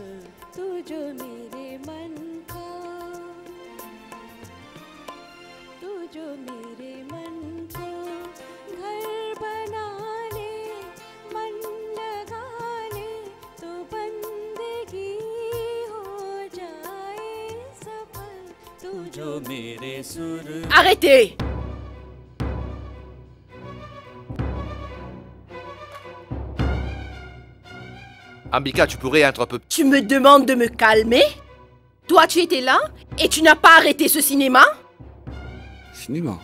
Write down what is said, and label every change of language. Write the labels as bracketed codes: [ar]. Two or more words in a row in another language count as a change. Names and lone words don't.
[hi] तू जो मेरे मन को घर बना ले मन लगा ले तो बंदगी हो जाए सफल तू जो मेरे सुर [fr] Arrêtez! Ambika, tu pourrais être un peu... Tu me demandes de me calmer? Toi, tu étais là et tu n'as pas arrêté ce cinéma? Cinéma.